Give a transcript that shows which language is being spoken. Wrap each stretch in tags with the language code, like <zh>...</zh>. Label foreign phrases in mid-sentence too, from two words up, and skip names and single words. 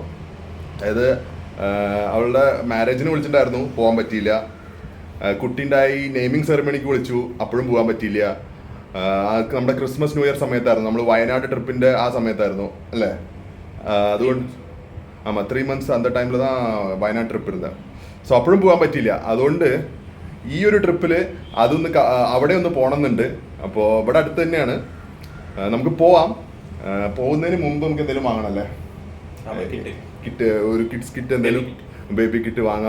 <ml>അതായത് അവളുടെ മാരേജിന് വിളിച്ചിട്ടുണ്ടായിരുന്നു, പോകാൻ പറ്റിയില്ല. കുട്ടീൻ്റെയായി</ml> <en>naming ceremony</en> <ml>വിളിച്ചു, അപ്പോഴും പോകാൻ പറ്റിയില്ല. നമ്മുടെ</ml> <en>Christmas new year</en> <ml>സമയത്തായിരുന്നു, നമ്മൾ വയനാട് ട്രിപ്പിൻ്റെ ആ സമയത്തായിരുന്നു അല്ലേ? അതുകൊണ്ട് 3 months</ml> <ta>அந்த டைமில் தான்</ta> <ml>വയനാട് ട്രിപ്പ് ഇരുന്നത്. സോ അപ്പോഴും പോകാൻ പറ്റിയില്ല. അതുകൊണ്ട് ഈ ഒരു ട്രിപ്പിൽ അതൊന്ന് അവിടെ ഒന്ന് പോകണമെന്നുണ്ട്. അപ്പോൾ ഇവിടെ അടുത്ത് തന്നെയാണ്, നമുക്ക് പോവാം. പോകുന്നതിന് മുമ്പ് നമുക്ക് എന്തെങ്കിലും വാങ്ങണമല്ലേ? കിറ്റ്, ഒരു</ml> <en>kids kit</en> <ml>എന്തെങ്കിലും,</ml> <en>baby kit</en> <ml>വാങ്ങാം.</ml>